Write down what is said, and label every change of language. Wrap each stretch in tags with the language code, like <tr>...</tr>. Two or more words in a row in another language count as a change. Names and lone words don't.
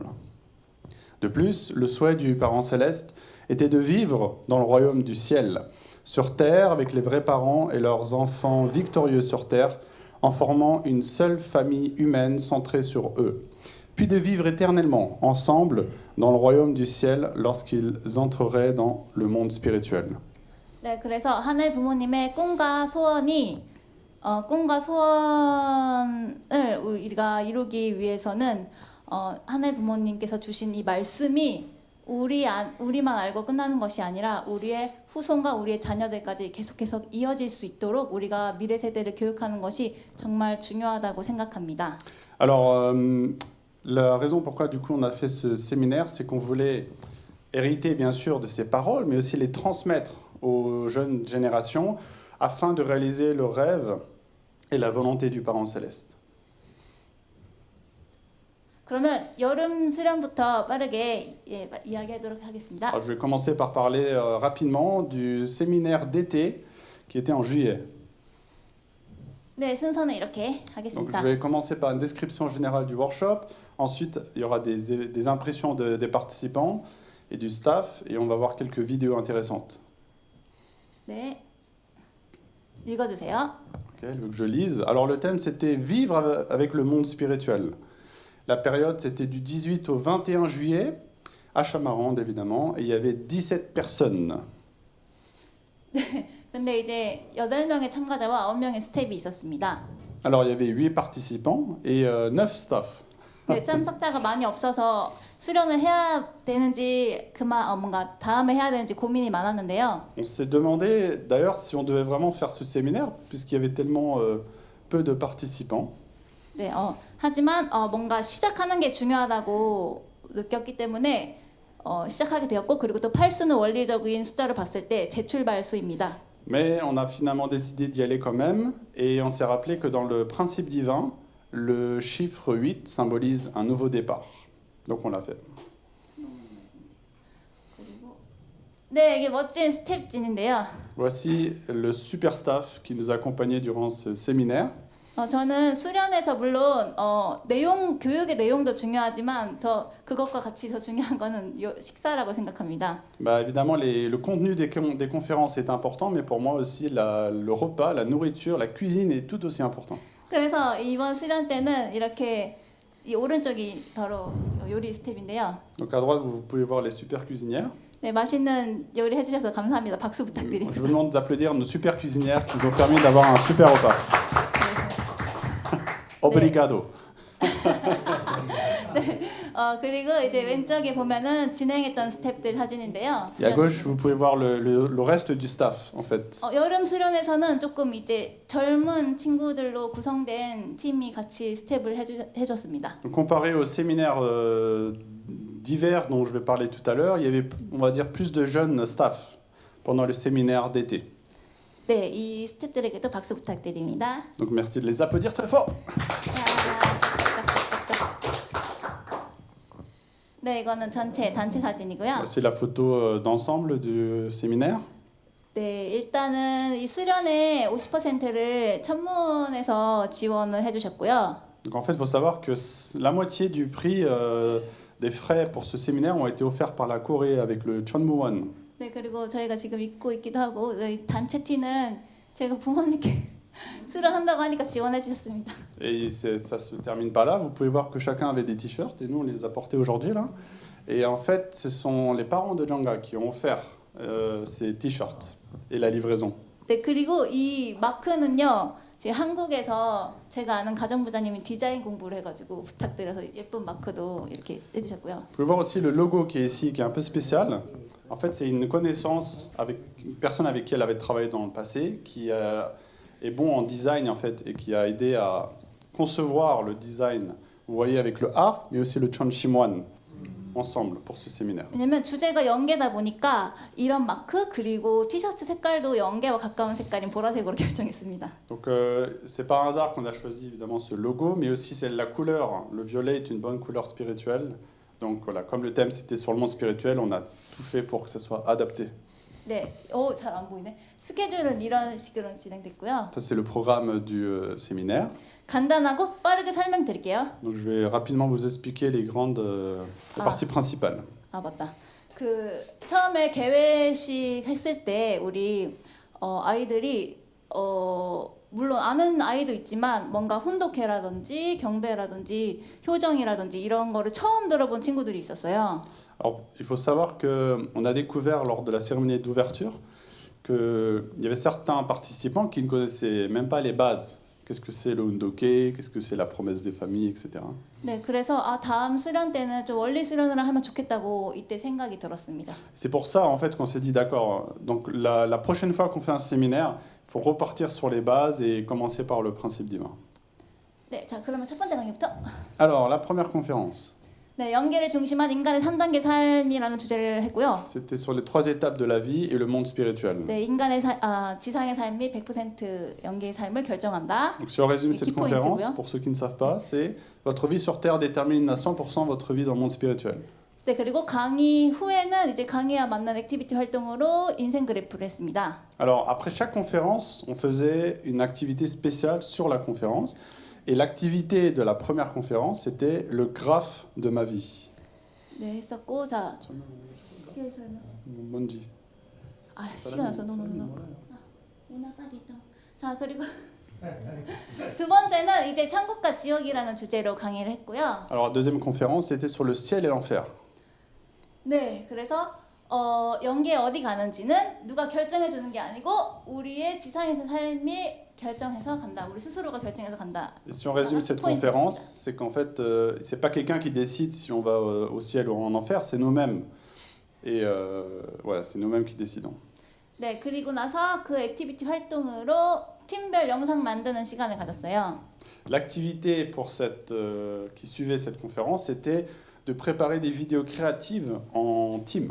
<fr>De plus, le souhait du parent céleste était de vivre dans le royaume du ciel, sur terre avec les vrais parents et leurs enfants victorieux sur terre, en formant une seule famille humaine centrée sur eux. puis de vivre éternellement ensemble dans le royaume du ciel lorsqu'ils entreraient dans le monde spirituel.</fr> <ko>네, 그래서 하늘 부모님의 꿈과 소원이 꿈과 소원을 우리가 이루기 위해서는 하늘 부모님께서 주신 이 말씀이 우리만 알고 끝나는 것이 아니라 우리의 후손과 우리의 자녀들까지 계속해서 이어질 수 있도록 우리가 미래 세대를 교육하는 것이 정말 중요하다고 생각합니다.</ko> <fr>Alors, la raison pourquoi du coup on a fait ce séminaire, c'est qu'on voulait hériter bien sûr de ces paroles, mais aussi les transmettre aux jeunes générations afin de réaliser le rêve et la volonté du Parent Céleste.</fr> <ko>그러면 여름 수련부터 빠르게 이야기하도록 하겠습니다.</ko> <fr>Alors, je vais commencer par parler rapidement du séminaire d'été qui était en juillet.</fr> <ko>네, 순서는 이렇게</ko> <fr>Donc,</fr> <ko>하겠습니다.</ko> <fr>je vais commencer par une description générale du workshop. Ensuite, il y aura des impressions des participants et du staff, et on va voir quelques vidéos intéressantes.</fr> <ko>네, 읽어주세요.</ko> <fr>Ok, elle veut que je lise. Alors, le thème, c'était vivre avec le monde spirituel. La période, c'était du 18 au 21 juillet, à Chamarande, évidemment, et il y avait 17 personnes.</fr> <ko>근데 이제 8명의 참가자와 9명의 스텝이 있었습니다.</ko> <fr>Alors, il y avait 8 participants et 9 staff.</fr> <ko>네, 참석자가 많이 없어서 수련을 해야 되는지 뭔가 다음에 해야 되는지 고민이 많았는데요.</ko> <fr>On s'est demandé, d'ailleurs, si on devait vraiment faire ce séminaire, puisqu'il y avait tellement peu de participants.</fr> <ko>네, 하지만 뭔가 시작하는 게 중요하다고 느꼈기 때문에 시작하게 되었고 그리고 또 8수는 원리적인 숫자를 봤을 때 재출발 수입니다.</ko> <fr>Mais on a finalement décidé d'y aller quand même, et on s'est rappelé que dans le principe divin, le chiffre 8 symbolise un nouveau départ. Donc on l'a fait.</fr> <ko>네, 이게 멋진 스텝진인데요.</ko> <fr>Voici le super staff qui nous a accompagnés durant ce séminaire.</fr> <ko>저는 수련에서 물론 교육의 내용도 중요하지만 그것과 같이 더 중요한 거는 식사라고 생각합니다.</ko> <fr>Bah, évidemment, le contenu des conférences est important, mais pour moi aussi, le repas, la nourriture, la cuisine est tout aussi important.</fr> <ko>그래서 이번 수련 때는 이렇게 이 오른쪽이 바로 요리 스텝인데요.</ko> <fr>Donc à droite, vous pouvez voir les super cuisinières.</fr> <ko>네, 맛있는 요리 해주셔서 감사합니다. 박수 부탁드립니다.</ko> <fr>Je vous demande d'applaudir nos super cuisinières qui nous ont permis d'avoir un super repas. Obrigado.</fr> <ko>네, 그리고 이제 왼쪽에 보면은 진행했던 스태프들 사진인데요.</ko> <fr>Et à gauche, vous pouvez voir le reste du staff, en fait.</fr> <ko>여름 수련에서는 조금 이제 젊은 친구들로 구성된 팀이 같이 스텝을 해줬습니다.</ko> <fr>Donc, comparé au séminaire d'hiver dont je vais parler tout à l'heure, il y avait, on va dire, plus de jeunes staff pendant le séminaire d'été.</fr> <ko>네, 이 스태프들에게도 박수 부탁드립니다.</ko> <fr>Donc merci de les applaudir très fort.</fr> <ko>네, 이거는 단체 사진이고요.</ko> <fr>C'est la photo d'ensemble du séminaire.</fr> <ko>네, 일단은 이 수련의 50%를 천문에서 지원을 해주셨고요.</ko> <fr>Donc en fait, il faut savoir que la moitié du prix des frais pour ce séminaire ont été offerts par la Corée avec le Chonmuwon.</fr> <ko>네, 그리고 저희가 지금 입고 있기도 하고 저희 단체 티는 제가 부모님께 수련한다고 하니까 지원해 주셨습니다.</ko> <fr>Et ça se termine pas là. Vous pouvez voir que chacun avait des t-shirts et nous on les a portés aujourd'hui là. Et en fait, ce sont les parents de Janga qui ont offert ces t-shirts et la livraison.</fr> <ko>네, 그리고 이 마크는요. 지금 한국에서 제가 아는 가정부장님이 디자인 공부를 해가지고 부탁드려서 예쁜 마크도 이렇게 해주셨고요.</ko> <fr>Vous pouvez voir aussi le logo qui est ici, qui est un peu spécial. En fait, c'est une connaissance avec une personne avec qui elle avait travaillé dans le passé, qui est bon en design en fait et qui a aidé à concevoir le design. Vous voyez avec le art, mais aussi le Chonshimwan ensemble pour ce séminaire.</fr> <ko>왜냐면 주제가 연계다 보니까 이런 마크 그리고 티셔츠 색깔도 연계와 가까운 색깔인 보라색으로 결정했습니다.</ko> <fr>Donc c'est pas un hasard qu'on a choisi évidemment ce logo, mais aussi c'est la couleur. Le violet est une bonne couleur spirituelle. Donc voilà, comme le thème c'était sur le monde spirituel, on a tout fait pour que ça soit adapté.</fr> <ko>네, 잘 안 보이네. 스케줄은 이런 식으로 진행됐고요.</ko> <fr>Ça c'est le programme du séminaire.</fr> <ko>간단하고 빠르게 설명드릴게요.</ko> <fr>Donc je vais rapidement vous expliquer les grandes parties principales.</fr> <ko>아 맞다. 그 처음에 개회식 했을 때 우리 아이들이 물론 아는 아이도 있지만 뭔가 혼독해라든지 경배라든지 효정이라든지 이런 거를 처음 들어본 친구들이 있었어요.</ko> <fr>Alors, il faut savoir qu'on a découvert lors de la cérémonie d'ouverture qu'il y avait certains participants qui ne connaissaient même pas les bases. Qu'est-ce que c'est le Hundoke, qu'est-ce que c'est la promesse des familles, etc.</fr> <ko>네, 그래서 다음 수련 때는 좀 원리 수련을 하면 좋겠다고 이때 생각이 들었습니다.</ko> <fr>C'est pour ça en fait qu'on s'est dit d'accord, donc la prochaine fois qu'on fait un séminaire, il faut repartir sur les bases et commencer par le principe divin.</fr> <ko>네, 자 그러면 첫 번째 강의부터.</ko> <fr>Alors, la première conférence,</fr> <ko>네, 연계를 중심한 인간의 3단계 삶이라는 주제를 했고요.</ko> <fr>c'était sur les 3 étapes de la vie et le monde spirituel.</fr> <ko>네, 인간의 지상의 삶이 100% 연계의 삶을 결정한다.</ko> <fr>Donc si on résume cette Qui point conférence, était, pour ceux qui ne savent pas, c'est votre vie sur Terre détermine à 100% votre vie dans le monde spirituel.</fr> <ko>네, 그리고 강의 후에는 이제 강의와 맞는 액티비티 활동으로 인생 그래프를 했습니다.</ko> <fr>Alors, après chaque conférence, on faisait une activité spéciale sur la conférence. Et l'activité de la première conférence, c'était le graphe de ma vie.</fr> <ko>네, 했었고 자. 뭔지. 시간 없어. 자, 그리고 두 번째는 이제 천국과 지옥이라는 주제로 강의를 했고요.</ko> <fr>Alors, deuxième conférence, c'était sur le ciel et l'enfer.</fr> <ko>네, 그래서 연계 어디 가는지는 누가 결정해 주는 게 아니고 우리의 지상에서 삶이 결정해서 간다. 우리 스스로가 결정해서 간다.</ko> <fr>Et si on résume cette conférence, c'est qu'en fait, c'est pas quelqu'un qui décide si on va au ciel ou en enfer, c'est nous-mêmes. Et voilà, c'est nous-mêmes qui décidons.</fr> <ko>네, 그리고 나서 그 액티비티 활동으로 팀별 영상 만드는 시간을 가졌어요.</ko> <fr>L'activité pour qui suivait cette conférence, c'était de préparer des vidéos créatives en team.</fr>